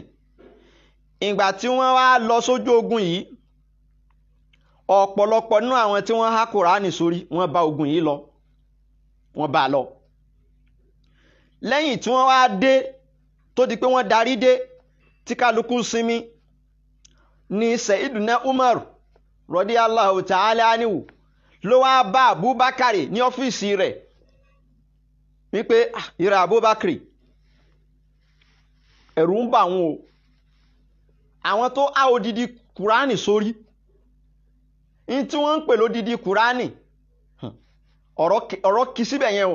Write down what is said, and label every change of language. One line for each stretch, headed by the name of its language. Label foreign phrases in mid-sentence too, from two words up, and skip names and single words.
Yoruba: ìgbà tí wọ́n wá lọ sójú ogun yìí, ọ̀pọ̀lọpọ̀ nínú àwọn tí wọ́n há Kùránì sórí wọ́n bá ogun yìí lọ, wọ́n bá lọ. lẹ́yìn tí wọ́n wá dé tó di pé wọ́n darí dé tí kálukú sinmi ni Sayyiduna Umar
Arabic: رضي الله تعالى عنه
Yoruba: ló wá bá Abubakar ní ọ́fíìsì rẹ̀ wípé ìrẹ̀ Abubakar ẹ̀rù ń bà wọn o, àwọn tó há odidi Kùránì sórí, in tí wọ́n ń pè lódidi Kùránì ọ̀rọ̀ kì síbẹ̀ yẹn o.